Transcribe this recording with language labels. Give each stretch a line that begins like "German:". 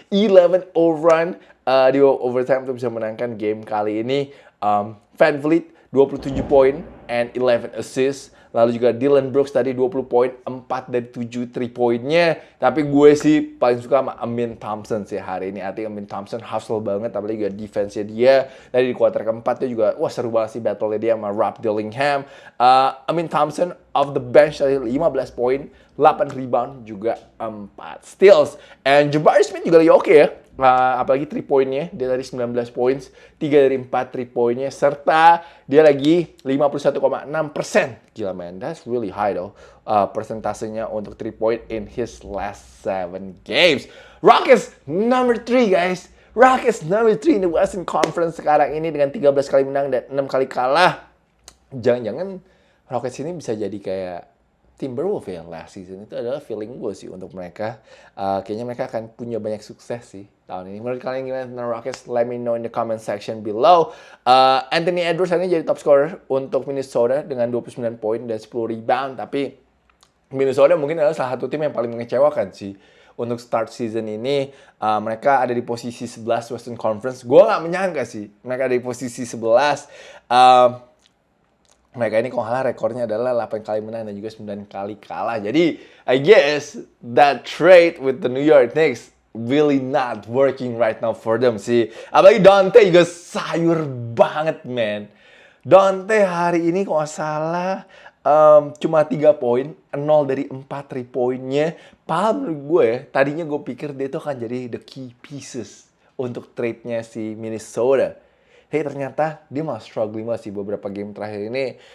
Indonesian: 11-0 run di babak overtime untuk bisa menangkan game kali ini. VanVleet 27 poin and 11 assists. Lalu juga Dillon Brooks tadi 20 poin, 4 dari 7 3-poinnya. Tapi gue sih paling suka sama Amin Thompson sih hari ini. Artinya Amin Thompson hustle banget, apalagi juga defense-nya dia. Tadi di kuarter keempat dia juga, seru banget sih battle-nya dia sama Rob Dillingham. Amin Thompson off the bench tadi 15 poin, 8 rebound, juga 4 steals. And Jabari Smith juga lagi oke ya. Apalagi 3-poinnya, dia tadi 19 points, 3 dari 4 3-poinnya, serta dia lagi 51% 51,6%.
English: Gila man, that's really high though.
Indonesian: Persentasenya untuk 3 point
English: in his last 7 games. Rockets number 3 guys. Rockets number 3 in the Western Conference
Indonesian: sekarang ini dengan 13 kali menang dan 6 kali kalah. Jangan-jangan Rockets ini bisa jadi kayak Timberwolves ya last season. Itu adalah feeling gue sih untuk mereka. Kayaknya mereka akan punya banyak sukses sih tahun ini. Menurut kalian gimana tentang Rockets?
English: Let me know in the comment section below.
Indonesian: Anthony Edwards hari ini jadi top scorer untuk Minnesota dengan 29 poin dan 10 rebound. Tapi Minnesota mungkin adalah salah satu tim yang paling mengecewakan sih. Untuk start season ini, mereka ada di posisi 11 Western Conference. Gue nggak menyangka sih mereka ada di posisi 11. Mereka ini kalau kalah rekornya adalah 8 kali menang dan juga 9 kali kalah.
English: Jadi, I guess that trade with the New York Knicks really not working right now for them sih.
Indonesian: Apalagi Dante juga sayur banget, man. Dante hari ini kalau nggak salah cuma 3 poin, 0 dari 4 3 poinnya. Padahal menurut gue ya, tadinya gue pikir dia itu akan jadi
English: the key pieces
Indonesian: untuk trade-nya si Minnesota. Hey, ternyata dia malah struggling banget sih beberapa game terakhir ini.